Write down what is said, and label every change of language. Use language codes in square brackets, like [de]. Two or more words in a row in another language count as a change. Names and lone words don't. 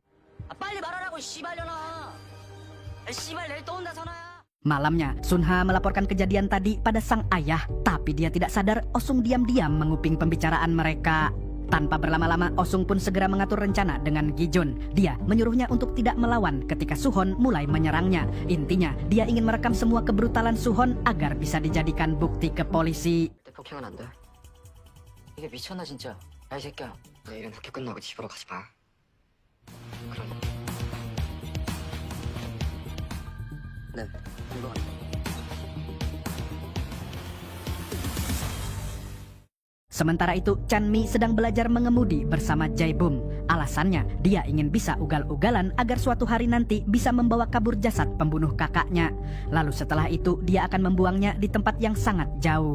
[id] Malamnya, Sun Ha melaporkan kejadian tadi pada sang ayah, tapi dia tidak sadar Osung diam-diam menguping pembicaraan mereka. Tanpa berlama-lama, Osung pun segera mengatur rencana dengan Gi Jun. Dia menyuruhnya untuk tidak melawan ketika Suhon mulai menyerangnya. Intinya, dia ingin merekam semua kebrutalan Suhon agar bisa dijadikan bukti ke polisi. [ko] 폭행은 안 돼. 이게 미쳤나 진짜. 야, 이 새끼야. 내일은 학교 끝나고 집으로 가지 마. 그럼. 네, 이거. [id] Sementara itu, Chan Mi sedang belajar mengemudi bersama Jae Bum. Alasannya, dia ingin bisa ugal-ugalan agar suatu hari nanti bisa membawa kabur jasad pembunuh kakaknya. Lalu setelah itu, dia akan membuangnya di tempat yang sangat jauh.